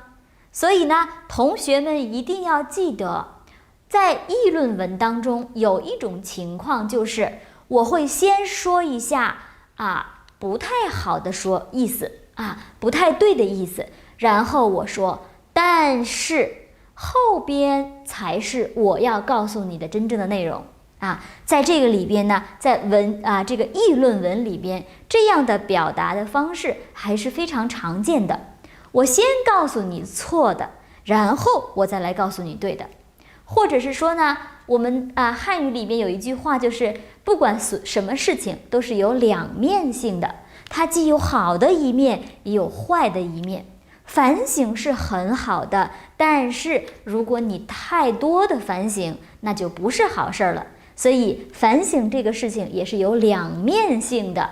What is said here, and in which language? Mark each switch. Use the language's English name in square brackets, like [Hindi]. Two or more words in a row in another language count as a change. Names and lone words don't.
[Chinese] 所以呢，同學們一定要記得，在議論文當中有一種情況，就是我會先說一下不太好的意思不太對的意思，然後我說但是後邊才是我要告訴你的真正的內容在這個裡邊呢，在這個議論文裡邊，這樣的表達的方式還是非常常見的。我先告訴你錯的，然後我再來告訴你對的。或者是說呢，我們漢語裡面有一句話，就是不管什麼事情都是有兩面性的，它既有好的一面，也有壞的一面。反省是很好的，但是如果你太多的反省，那就不是好事了。所以反省这個事情也是有兩面性的。